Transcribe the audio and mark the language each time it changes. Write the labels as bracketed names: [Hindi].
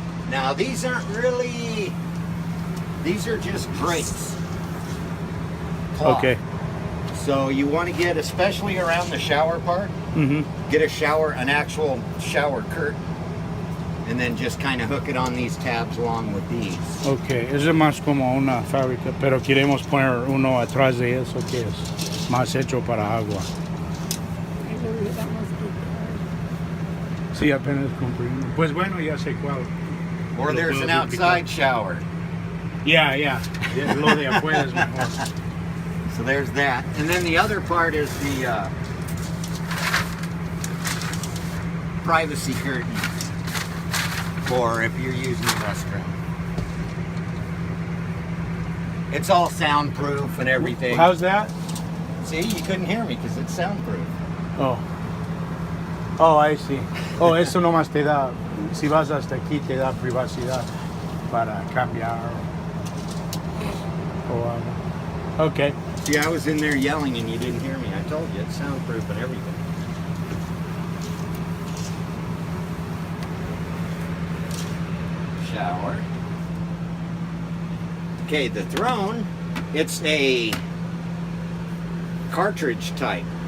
[English] Now these aren't really, these are just drapes. Cloth. Okay. So you want to get, especially around the shower part, Mm-hmm. get an actual shower curtain, and then just kind of hook it on these tabs along with these. Okay. [Spanish] Es más como una fábrica, pero queremos poner uno atrás de eso que es más hecho para agua. [English] I believe that must be [Spanish] Sí, apenas compré uno. Pues bueno, ya sé cuál. [English] Or [Spanish] Lo [English] there's [Spanish] puedo [English] an [Spanish] duplicar. [English] outside shower. [Spanish] Yeah. Lo de afuera es mejor. [English] So there's that. And then the other part is the privacy curtain for if you're using the restroom. It's all soundproof and everything. How's that? See, you couldn't hear me because it's soundproof. Oh, I see. [Spanish] Oh, eso nomás te da, si vas hasta aquí te da privacidad para cambiar o algo. [English] Okay. See, I was in there yelling and you didn't hear me. I told you, it's soundproof and everything. Shower. Okay, the throne, it's a cartridge type.